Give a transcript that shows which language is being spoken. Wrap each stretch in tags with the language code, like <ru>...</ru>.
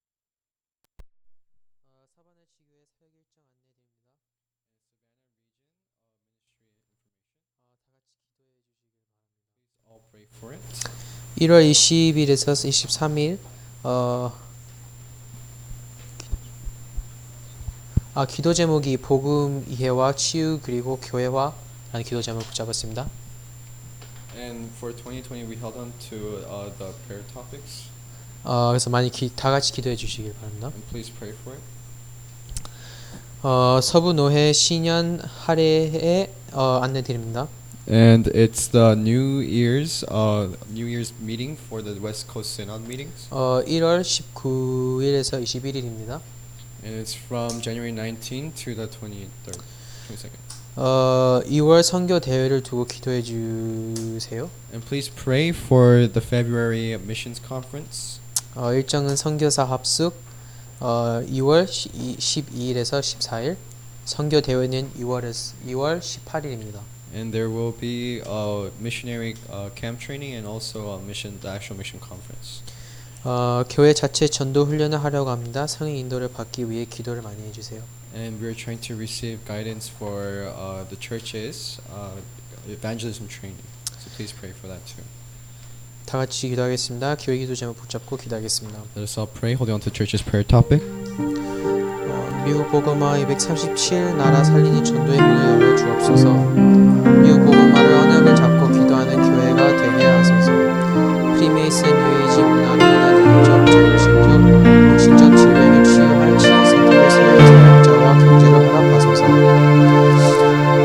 <ko>사바나 지교의 사역 일정 안내드립니다. 다 같이 기도해 주시길 바랍니다. 1월 20일에서 23일 기도 제목이 복음 이해와 치유 그리고 교회화라는 기도 제목을 붙잡았습니다.</ko> <en>And for 2020 we held on to the prayer topics.</en> <ko>그래서 많이 다 같이 기도해 주시길 바랍니다.</ko> <en>And please pray for it.</en> <ko>서부 노회 신년 할애에 안내드립니다.</ko> <en>And it's the New Year's meeting for the West Coast Synod meetings.</en> <ko>1월 19일에서 21일입니다.</ko> <en>And it's from January 19 to the 22nd.</en> <ko>2월 선교 대회를 두고 기도해 주세요.</ko> <en>And please pray for the February missions conference.</en> <ko>일정은 선교사 합숙 2월 12일에서 14일. 선교 대회는 2월 18일입니다.</ko> <en>And there will be a missionary camp training and also a actual mission conference.</en> <ko>교회 자체 전도 훈련을 하려고 합니다. 성인 인도를 받기 위해 기도를 많이 해주세요.</ko> <en>And we're trying to receive guidance for the churches evangelism training. So please pray for that too.</en> <ko>다 같이 기도하겠습니다. 교회 기도 제목 붙잡고 기도하겠습니다.</ko> <en>Let us all pray, holding on to church's prayer topic.</en> <ko>미국 복음화 237 나라 살리니 전도의 문을 열어 주옵소서. 미국 복음화를 언약을 잡고 기도하는 교회가 되게 하소서. 프리메이슨 뉴에이지 문화를 하나 능력, 정신적, 물질적 질병을 치유할 치유센터를 세워 사역자와 경제를 허락하소서.</ko>